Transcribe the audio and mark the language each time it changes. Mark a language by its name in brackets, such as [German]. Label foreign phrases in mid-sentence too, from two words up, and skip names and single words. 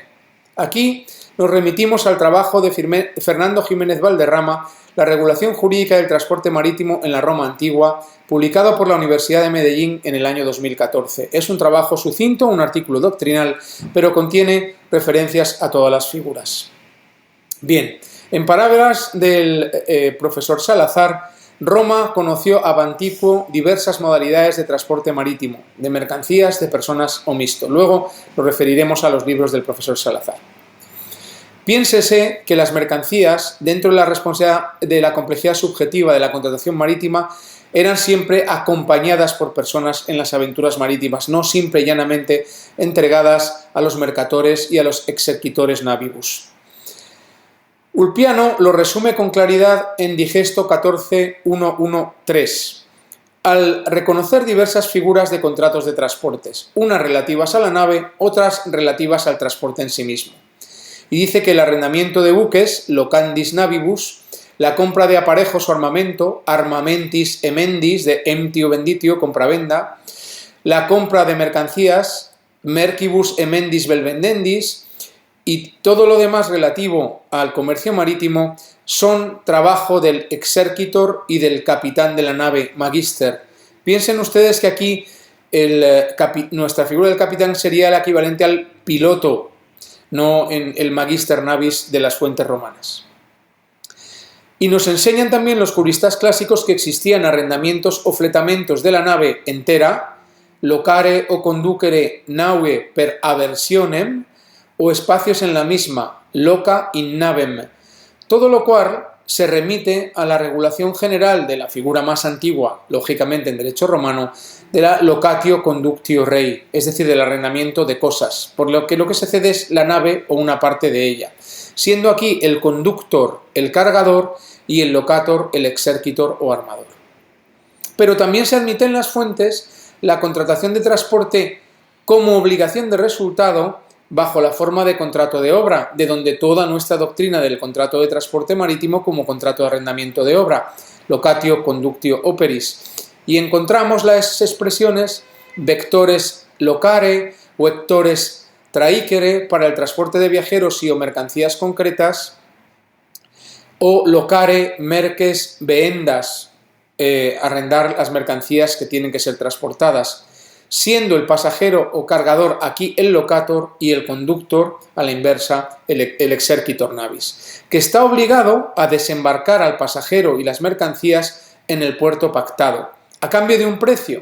[Spanish] Aquí nos remitimos al trabajo de Fernando Jiménez Valderrama, La regulación jurídica del transporte marítimo en la Roma antigua, publicado por la Universidad de Medellín en el año 2014. Es un trabajo sucinto, un artículo doctrinal, pero contiene referencias a todas las figuras. Bien, en palabras del profesor Salazar, Roma conoció [Latin] ab antiquo [Spanish] diversas modalidades de transporte marítimo, de mercancías, de personas o mixto. Luego nos referiremos a los libros del profesor Salazar. Piénsese que las mercancías, dentro de la responsabilidad de la complejidad subjetiva de la contratación marítima, eran siempre acompañadas por personas en las aventuras marítimas, no simple y llanamente entregadas a los mercatores y a los [Latin] exercitores navibus. [Spanish] Ulpiano lo resume con claridad en Digesto 14.1.1.3, al reconocer diversas figuras de contratos de transportes, unas relativas a la nave, otras relativas al transporte en sí mismo. Y dice que el arrendamiento de buques, [Latin] locandis navibus, [Spanish] la compra de aparejos o armamento, [Latin] armamentis emendis, de emptio venditio, [Spanish] compra-venda, la compra de mercancías, [Latin] mercibus emendis vel vendendis, [Spanish] y todo lo demás relativo al comercio marítimo son trabajo del exercitor y del capitán de la nave, magister. Piensen ustedes que aquí nuestra figura del capitán sería el equivalente al piloto, no en el [Latin] magister navis [Spanish] de las fuentes romanas. Y nos enseñan también los juristas clásicos que existían arrendamientos o fletamentos de la nave entera, [Latin] locare o conducere naue per aversionem, [Spanish] o espacios en la misma, [Latin] loca in navem, [Spanish] todo lo cual se remite a la regulación general de la figura más antigua, lógicamente en derecho romano, de la [Latin] locatio conductio rei, [Spanish] es decir, del arrendamiento de cosas, por lo que se cede es la nave o una parte de ella, siendo aquí el conductor el cargador y el locator el exercitor o armador. Pero también se admite en las fuentes la contratación de transporte como obligación de resultado bajo la forma de contrato de obra, de donde toda nuestra doctrina del contrato de transporte marítimo como contrato de arrendamiento de obra, [Latin] locatio conductio operis. [Spanish] Y encontramos las expresiones [Latin] vectores locare, vectores traicere [Spanish] para el transporte de viajeros y o mercancías concretas, [Latin] o locare merques vehendas, [Spanish] arrendar las mercancías que tienen que ser transportadas, siendo el pasajero o cargador aquí el locator y el conductor, a la inversa, el [Latin] exercitor navis, [Spanish] que está obligado a desembarcar al pasajero y las mercancías en el puerto pactado, a cambio de un precio.